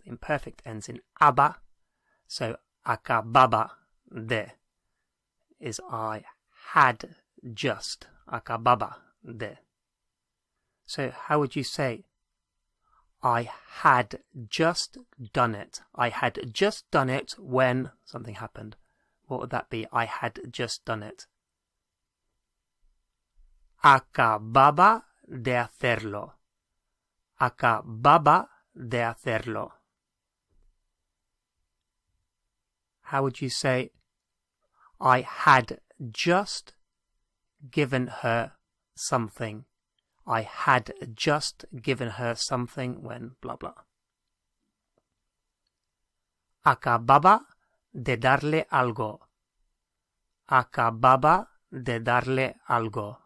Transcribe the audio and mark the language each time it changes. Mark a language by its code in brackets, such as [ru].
[en] The imperfect ends in aba. So, acababa de is I had just. Acababa de. So, how would you say, I had just done it? I had just done it when something happened. What would that be? I had just done it. [es] Acababa de hacerlo. Acababa de hacerlo. [en] How would you say, I had just given her something? I had just given her something when blah blah. [es] Acababa de darle algo. Acababa de darle algo.